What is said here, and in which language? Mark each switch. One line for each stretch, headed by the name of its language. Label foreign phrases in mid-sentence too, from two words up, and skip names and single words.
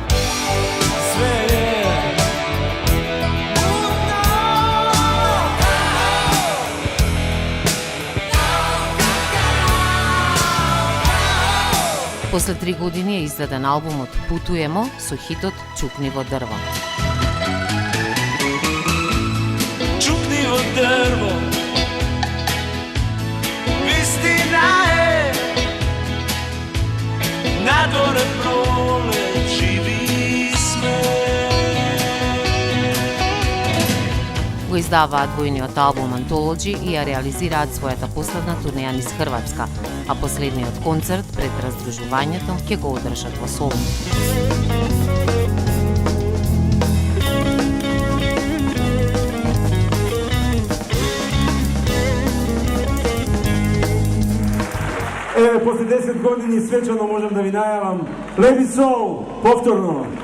Macedonian: После 3 години е издаден албумот Путуемо со хитот Чукниво дрво. Чупниво дрво, истина је, на дворе проле живи сме. Го издаваат двојниот албум Антологи и ја реализираат својата последна турнеја низ Хрватска, а последниот концерт пред раздружувањето ќе го одржат во Солун. После 10 години свечано можем да ви најавам Лепи Сол повторно.